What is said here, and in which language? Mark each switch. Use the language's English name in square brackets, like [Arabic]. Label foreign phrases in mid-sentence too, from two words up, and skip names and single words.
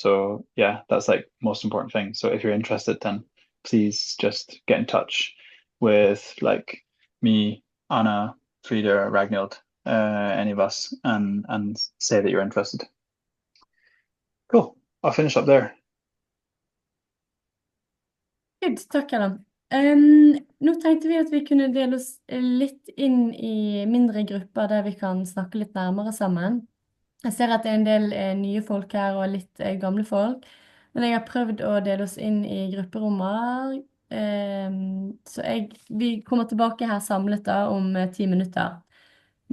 [English] So yeah, that's like most important thing. So if you're interested, then please just get in touch with like me, Anna, Frida, Ragnhild, any of us, and say that you're interested. Cool. I'll finish up there. Good, [Norwegian] takk Calum. Nå tenkte vi at vi kunne dele oss litt inn i mindre grupper der vi kan snakke litt nærmere sammen. Jeg ser at det er en del nye folk her og litt gamle folk, men jeg har prøvd å dele oss inn i grupperommer. Så vi kommer tilbake her samlet da om 10 minutter.